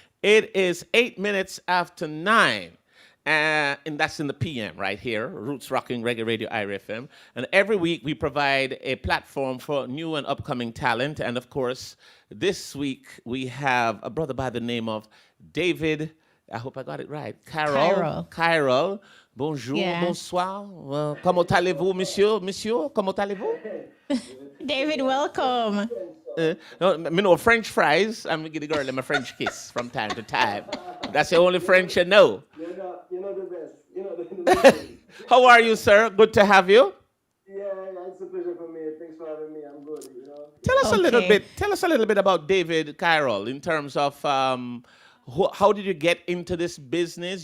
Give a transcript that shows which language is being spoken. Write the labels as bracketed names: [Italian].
[English] It is 8 minutes after 9. And that's in the PM right here, Roots Rocking Reggae Radio IRI FM. And every week we provide a platform for new and upcoming talent. And of course, this week we have a brother by the name of David, I hope I got it right, Cairol. [French] Bonjour, bonsoir. Comment allez-vous, monsieur? Monsieur, comment allez-vous? [English] David, welcome. Me know French fries. I'm going to give the girl a French kiss from time to time. That's the only French you know. You know the best. You know the best. How are you, sir? Good to have you. Yeah, it's a pleasure for me. Thanks for having me. I'm good. Tell us a little bit about David Carrol in terms of how did you get into this business?